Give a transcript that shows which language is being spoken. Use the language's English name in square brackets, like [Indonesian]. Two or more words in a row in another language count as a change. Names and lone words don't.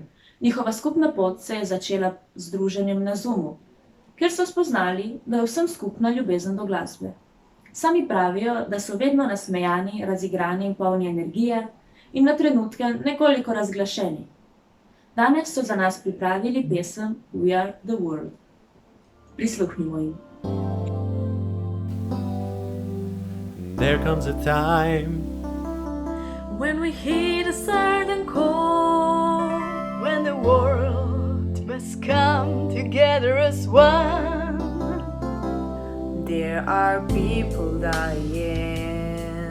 [Slovenian] Njihova skupna pot se je začela z druženjem na Zoomu, kjer so spoznali, da je vsem skupna ljubezen do glasbe. Sami pravijo, da so vedno nasmejani, razigrani in polni energije in na trenutke nekoliko razglašeni. Danes so za nas pripravili pesem We Are The World. Prisluhnimo jim. [English] There comes a time When we hit a certain core, when the world must come together as one. There are people dying.